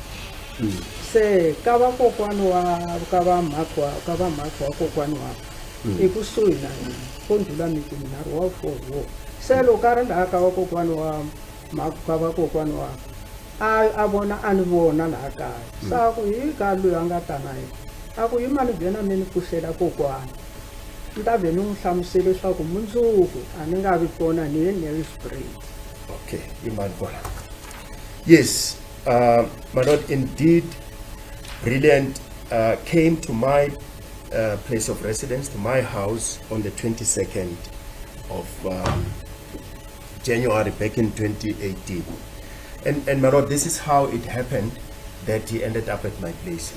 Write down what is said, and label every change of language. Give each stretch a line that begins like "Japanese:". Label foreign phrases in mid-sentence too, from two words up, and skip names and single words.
Tsonga: se ka vakokwani ka vamhakhi wa kokwani wa ekusuhi na yena ko ndlula miti minharhu wa 4 wo se loko a ri laha ka vakokwani wa ka vakokwani wa a vona a ni vona laha kaya se a ku hi ka loyi a nga ta na yena a ku yima ni vhena mi ni pfuxela kokwani ni ta vhe ni n'wi hlamusele leswaku mundzuku a ni nga vi kona ni ye Nelspruit.
English: Okay, Imandla. Yes, my lord, indeed, Brilliant came to my place of residence, to my house, on the 22nd of January back in 2018. And my lord, this is how it happened that he ended up at my place.